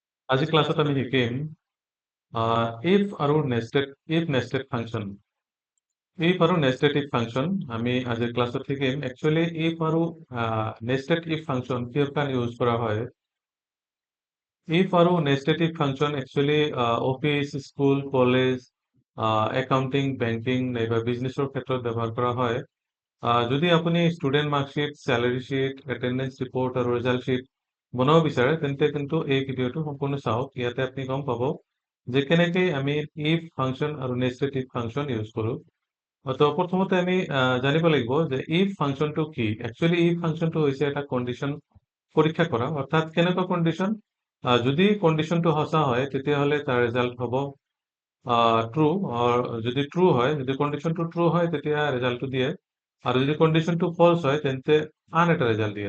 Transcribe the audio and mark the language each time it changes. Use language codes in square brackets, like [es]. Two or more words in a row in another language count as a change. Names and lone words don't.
[as] আজি ক্লাছত আমি শিকিম if আৰু nested ফাংচন। if আৰু [en] nested if function [as] আমি আজিৰ ক্লাছত শিকিম। একচুৱেলি if আৰু [en] nested if function [as] কিহৰ কাৰণে ইউজ কৰা হয়। if আৰু [en] nested if function [as] একচুৱেলি [en] office, school, college, accounting, banking [as] নাইবা বিজনেছৰ ক্ষেত্ৰত ব্যৱহাৰ কৰা হয়। যদি আপুনি [en] student marksheet, salary sheet, attendance report [as] আৰু [en] result sheet [as] বনাব বিচাৰে তেন্তে কিন্তু এই ভিডিঅ'টো সম্পূৰ্ণ চাওক। ইয়াতে আপুনি গম পাব যে কেনেকৈ আমি [en] if function [as] আৰু [en] nested if function [as] ইউজ কৰোঁ। তো প্ৰথমতে আমি জানিব লাগিব যে if ফাংচনটো কি। একচুৱেলি if ফাংচনটো হৈছে এটা কণ্ডিশ্যন পৰীক্ষা কৰা, অৰ্থাৎ কেনেকুৱা কণ্ডিশ্যন। যদি কণ্ডিশ্যনটো সঁচা হয় তেতিয়াহ'লে তাৰ ৰিজাল্ট হ'ব ট্ৰু। যদি ট্ৰু হয়, যদি কণ্ডিশ্যনটো ট্ৰু হয় তেতিয়া ৰিজাল্টটো দিয়ে, আৰু যদি কণ্ডিশ্যনটো ফলছ হয় তেন্তে আন এটা ৰিজাল্ট দিয়ে।